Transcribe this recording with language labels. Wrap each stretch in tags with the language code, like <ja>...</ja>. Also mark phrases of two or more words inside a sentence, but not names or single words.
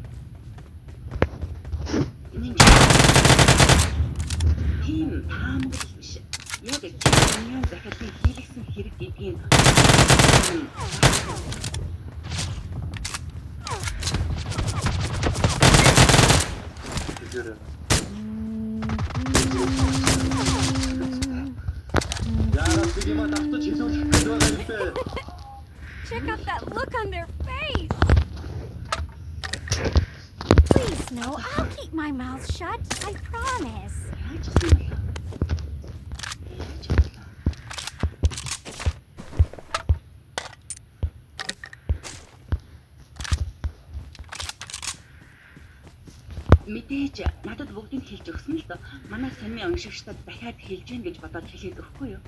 <mn>Тийм таамаг биш. Яг чиний захирлын хийлгсэн хэрэг гэдгийг Тэгэхээр</mn> <en>Check out that look on their face. Please, no, I'll keep my mouth shut. I promise.</en> <mn>яаж гэсэн юм бэ? Мэдээж надад бүгдийг хэлж өгсөн л доо. Манай саний уншигчдад дахиад хэлж гин гэж бодоод хэлээд өгөхгүй юу?</mn>